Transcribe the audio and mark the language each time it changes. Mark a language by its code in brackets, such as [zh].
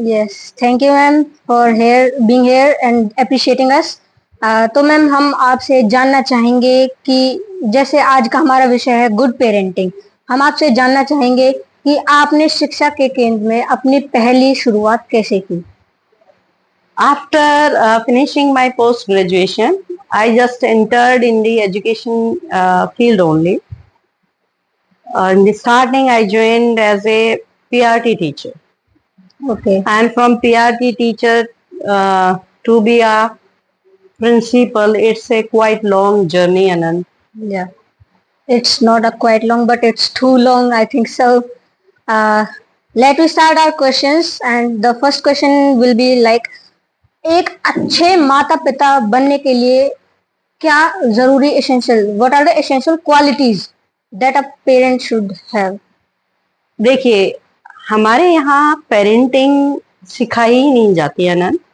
[en] Yes, thank you ma'am for being here and appreciating us. [hi] तो ma'am, हम आपसे जानना चाहेंगे कि जैसे आज का हमारा विषय है गुड पेरेंटिंग, हम आपसे जानना चाहेंगे कि आपने शिक्षा के केंद्र में अपनी पहली शुरुआत कैसे की? [en] After finishing my post graduation, I just entered in the education field only. In the starting, I joined as a PRT teacher. Okay. And from PRT teacher to be a principal, it's a quite long journey, Anand. Yeah. It's not a quite long, but it's too long, I think so. Let me start our questions, and the first question will be like, [hi] एक अच्छे माता पिता बनने के लिए क्या जरूरी [en] Essential, what are the essential qualities that a parent should have? [hi] देखिए, हमारे यहाँ पेरेंटिंग सिखाई ही नहीं जाती है ना।